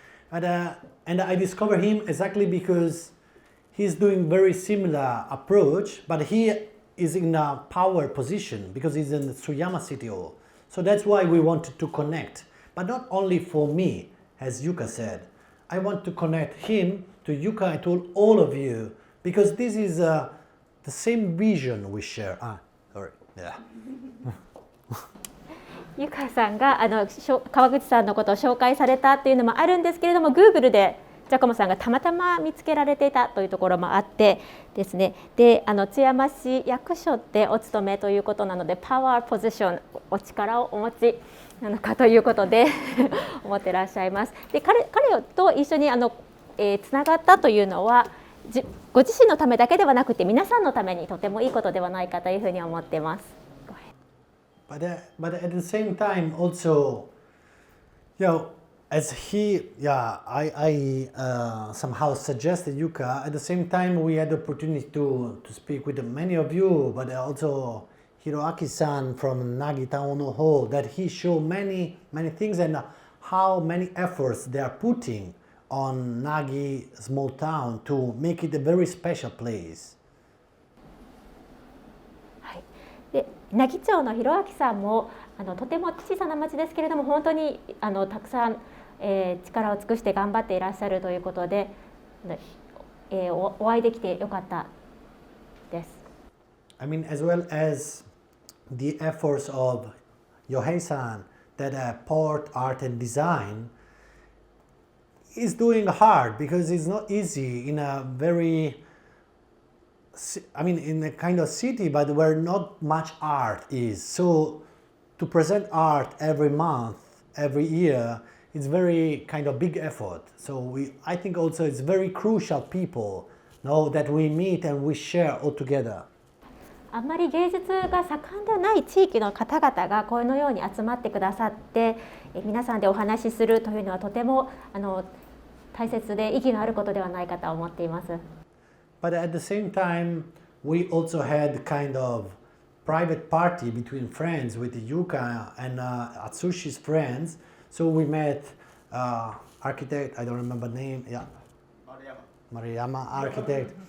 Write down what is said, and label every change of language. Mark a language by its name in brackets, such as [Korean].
[English] And I discovered him exactly because he's doing very similar approach, but he is in a power position because he's in the Tsuyama City Hall. So that's why we wanted to connect. But not only for me, as Yuka said. I want to connect him to Yuka and to all of you because this is the same vision we share. Sorry. Yeah. [Japanese] ゆかさんが川口さんのことを紹介されたっていうのもあるんですけれども、 Google でジャコモさんがたまたま見つけられていたというところもあってですね、で津山市役所でお勤めということなので、パワーポジション、お力をお持ちなのかということで思ってらっしゃいます。で彼と一緒につながったというのはご自身のためだけではなくて皆さんのためにとてもいいことではないかというふうに思っています。 [English] But at the same time also, as I somehow suggested Yuka, at the same time we had the opportunity to speak with many of you, but also Hiroaki-san from Nagi Town Hall, that he showed many things and how many efforts they are putting on Nagi small town to make it a very special place. [Japanese] で奈義町の弘明さんもとても小さな町ですけれども、本当にたくさん、力を尽くして頑張っていらっしゃるということで、お会いできてよかったです。 [English] I mean, as well as the efforts of Yohei-san, that Port Art and Design is doing hard because it's not easy in a very I mean, in a kind of city, but where not much art is. So to present art every month, every year, it's very kind of big effort. So I think also it's very crucial people know that we meet and we share all together. [Japanese] あんまり芸術が盛んではない地域の方々がこのように集まってくださって皆さんでお話しするというのはとても大切で意義のあることではないかと思っています。 [English] But at the same time, we also had kind of private party between friends with Yuka and Atsushi's friends. So we met architect, I don't remember name, yeah, Mariyama architect.